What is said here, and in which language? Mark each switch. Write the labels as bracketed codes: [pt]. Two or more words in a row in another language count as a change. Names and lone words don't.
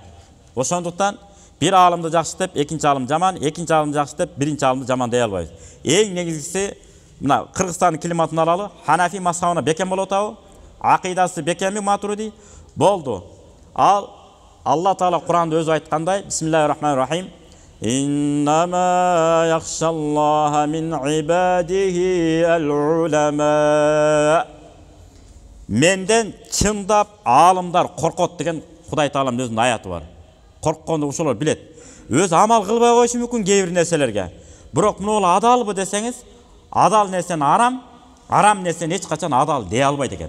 [ky] Ошондуктан бир аалымды жакшы деп, экинчи аалым жаман, экинчи аалым жакшы деп, биринчи аалымды жаман дей албайбыз. Эң негизгиси мына Кыргызстандын климатын алалы, Ханафи мазхабына бекем болуп атабы? Акыйдасы бекеми матуриди болду. Ал Алла Таала Куранда өзү айткандай, [ar] بسم الله الرحمن الرحيم. إنما يخشى الله من عباده العلماء. [ky] Менден чындап аалымдар коркот деген Кудай Тааланын өзүнүн аяты бар. Коркконду ошолор билет. Өз амал кылбай коюшу мүмкүн кээ бир нерселерге. Бирок муну адалбы десеңиз, адал нерсени арам, арам нерсени эч качан адал дей албайт экен.